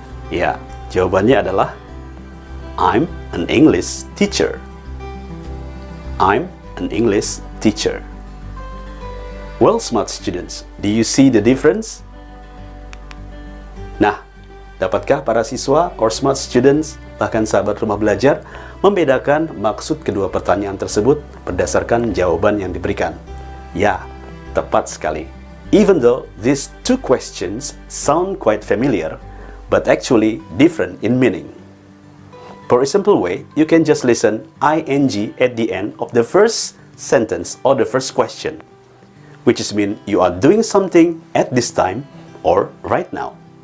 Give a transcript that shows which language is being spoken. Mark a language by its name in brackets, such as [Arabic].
[Indonesian] Ya, jawabannya adalah [English] I'm an English teacher. I'm an English teacher. Well, smart students, do you see the difference? [Indonesian] Nah, dapatkah para siswa [English] or smart students, [Indonesian] bahkan sahabat rumah belajar, membedakan maksud kedua pertanyaan tersebut berdasarkan jawaban yang diberikan? Ya, tepat sekali. [English] Even though these two questions sound quite familiar, but actually different in meaning. For a simple way, you can just listen ing at the end of the first sentence or the first question, which is mean you are doing something at this time or right now.